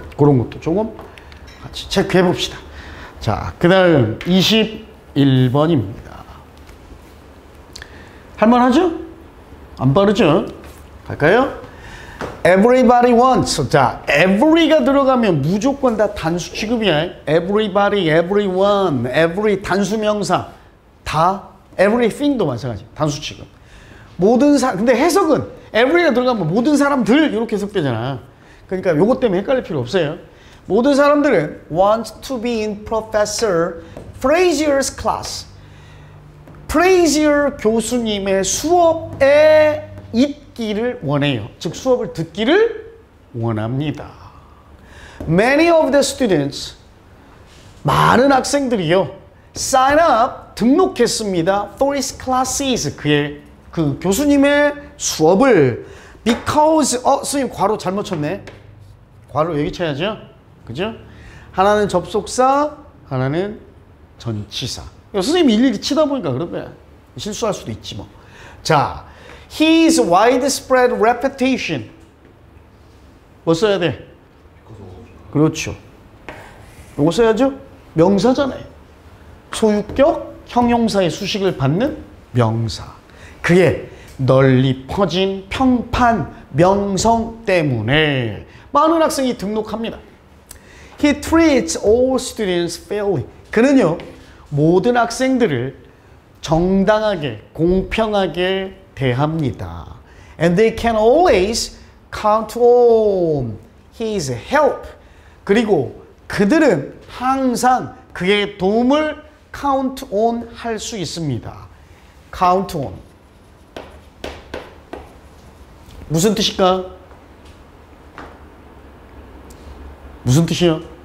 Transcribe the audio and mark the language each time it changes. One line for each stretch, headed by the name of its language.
Korean: 그런 것도 조금 같이 체크해 봅시다. 자, 그 다음 21번입니다. 할만하죠? 안 빠르죠? 갈까요?
English: Everybody wants.
Korean: 자, every가 들어가면 무조건 다 단수 취급이야. Everybody, everyone, every 단수명사. 다, everything도 마찬가지. 단수 취급. 모든 근데 해석은 every가 들어가면 모든 사람들 이렇게 해석되잖아. 그러니까 요것 때문에 헷갈릴 필요 없어요. 모든 사람들은
English: want to be in Professor Frazier's class.
Korean: 프레이지어 교수님의 수업에 있기를 원해요. 즉 수업을 듣기를 원합니다.
English: Many of the students,
Korean: 많은 학생들이요,
English: sign up,
Korean: 등록했습니다.
English: for his classes,
Korean: 그의 그 교수님의 수업을 because, 선생님 괄호 잘못 쳤네. 괄호 여기 쳐야죠. 그죠? 하나는 접속사, 하나는 전치사. 선생님이 일일이 치다 보니까 그런 거야. 실수할 수도 있지 뭐.
English: 자, his widespread reputation.
Korean: 뭐 써야 돼? 그렇죠. 이거 써야죠. 명사잖아요. 소유격 형용사의 수식을 받는 명사. 그의 널리 퍼진 평판 명성 때문에 많은 학생이 등록합니다.
English: He treats all students fairly.
Korean: 그는요, 모든 학생들을 정당하게, 공평하게 대합니다.
English: And they can always count on his help.
Korean: 그리고 그들은 항상 그의 도움을 count on 할 수 있습니다.
English: count on.
Korean: 무슨 뜻일까? 무슨 뜻이야?